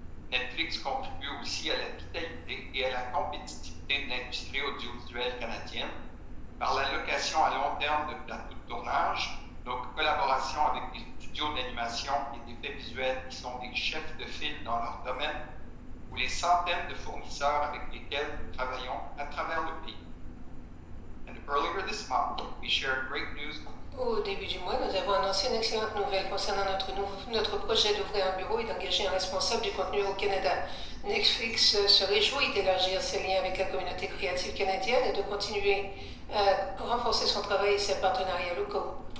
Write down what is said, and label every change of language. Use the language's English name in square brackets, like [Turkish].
[French] Netflix contribue aussi à la vitalité et à la compétitivité de l'industrie audiovisuelle canadienne par l'allocation à long terme de plateaux de tournage, nos collaborations avec des studios d'animation et d'effets visuels qui sont des chefs de file dans leur domaine, ou les centaines de fournisseurs avec lesquels nous travaillons à travers le pays. [English] And earlier this month, we shared great news. [French] Au début du mois, nous avons annoncé une excellente nouvelle concernant notre projet d'ouvrir un bureau et d'engager un responsable du contenu au Canada. Netflix se réjouit d'élargir ses liens avec la communauté créative canadienne et de continuer à renforcer son travail et ses partenariats locaux.